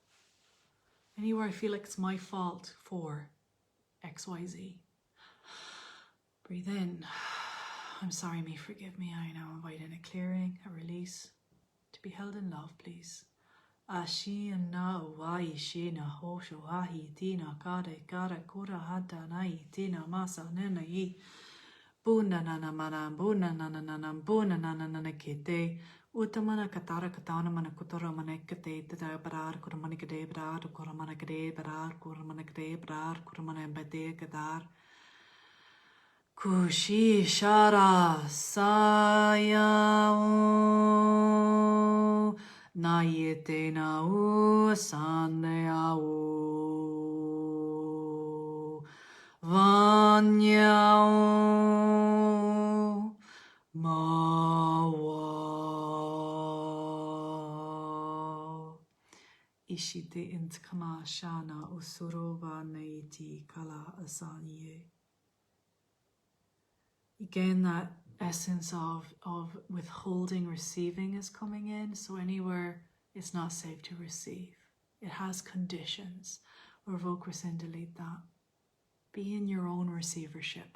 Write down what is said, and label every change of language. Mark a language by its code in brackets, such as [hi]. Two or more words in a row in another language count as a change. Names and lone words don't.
[en] Anywhere I feel like it's my fault for XYZ. Breathe in. I'm sorry, me, forgive me. I now invite in a clearing, a release, to be held in love, please. Ashi na wai shi na hosho ahi tina kare kara kura hata nai tina masa nena yi buna nana mana buna nana nana buna nana nana kete utamana katara katana mana kutora mana kete tada barar kura mana kade barar kura mana kade barar kura mana kade barar kura mana bade kadar kushi shara sayao Nayete na u sanneao vanyao mawa Ishite intkama shana usurova neiti kala asanye. Again, that essence of withholding receiving is coming in. So anywhere it's not safe to receive, it has conditions. Revoke, rescind, delete that. Be in your own receivership.